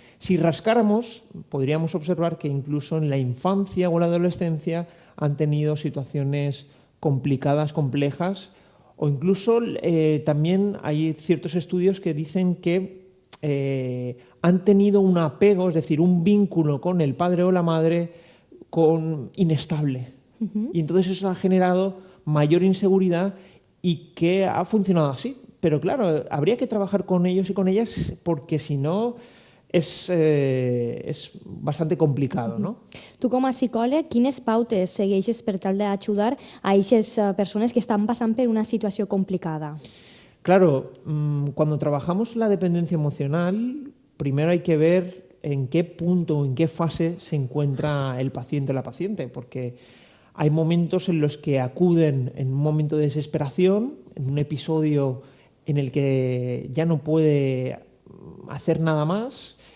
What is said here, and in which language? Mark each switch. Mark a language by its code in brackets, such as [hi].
[es] Si rascáramos, podríamos observar que incluso en la infancia o la adolescencia han tenido situaciones complicadas, complejas, o incluso también hay ciertos estudios que dicen que han tenido un apego, es decir, un vínculo con el padre o la madre inestable. Y entonces eso ha generado mayor inseguridad y que ha funcionado así. Pero claro, habría que trabajar con ellos y con ellas porque si no és bastante complicado, no? [ca] Tu com a psicòleg, quines pautes segueixes per tal d'ajudar a aquestes persones que estan passant per una situació complicada? [es] Claro, cuando trabajamos la dependencia emocional, primero hay que ver en qué punto, en qué fase se encuentra el paciente o la paciente, porque hay momentos en los que acuden en un momento de desesperación, en un episodio en el que ya no puede hacer nada más.